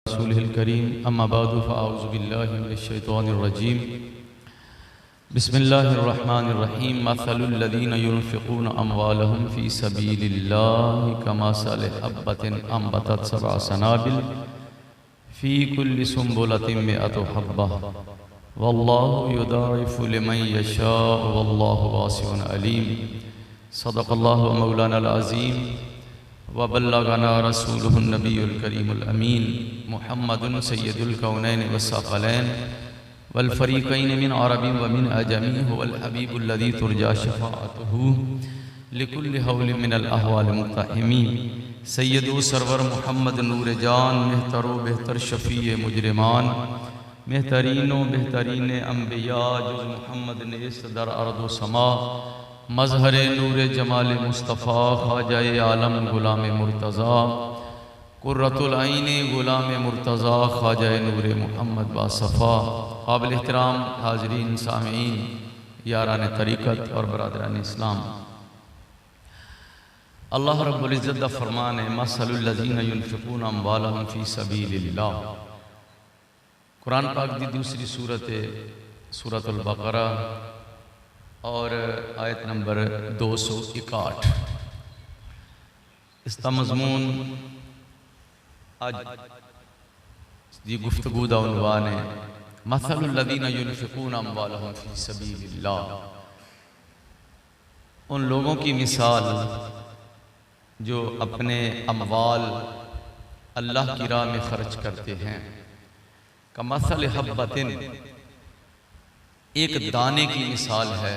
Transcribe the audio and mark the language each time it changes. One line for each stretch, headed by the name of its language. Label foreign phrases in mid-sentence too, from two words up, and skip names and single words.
Arabic: رسوله الكريم أما بعد فأعوذ بالله من الشيطان الرجيم بسم الله الرحمن الرحيم مثل الذين ينفقون أموالهم في سبيل الله كمثل حبة أنبتت سبع سنابل في كل سنبلة مائة حبة والله يضاعف لمن يشاء والله واسع عليم. صدق الله مولانا العظيم وبلغنا رسوله النبي الكريم الأمين محمد سيد الكونين والثقلين والفريقين من عرب ومن عجم هو الحبيب الذي ترجى شفاعته لكل هول من الأهوال مقتحم.
Persian: سید سرور محمد نور جان مهتر و بهتر شفیع مجرمان مهترین و بهترین انبیا جز محمد نیست در ارض و سما مظهر نور جمال مصطفی خواجهٔ عالم غلام مرتضی قرة العین غلام مرتضی خواجهٔ نور محمد باصفا.
Urdu: قابل احترام حاضرین سامعین یاران طریقت اور برادران اسلام,
Punjabi: اللہ رب العزت دا فرمان ہے
Arabic: مثل الذين ينفقون أموالهم في سبيل الله.
Urdu: قرآن پاک کی دوسری سورت ہے سورۃ البقرہ اور آیت نمبر 261. اسکا مضمون آج یہ گفتگو دا عنوان ہے
Arabic: مثل الذين ينفقون أموالهم في سبيل الله.
Urdu: ان لوگوں کی مثال جو اپنے اموال اللہ کی راہ میں خرچ کرتے ہیں.
Arabic: كمثل حبة,
Urdu: ایک دانے کی مثال ہے.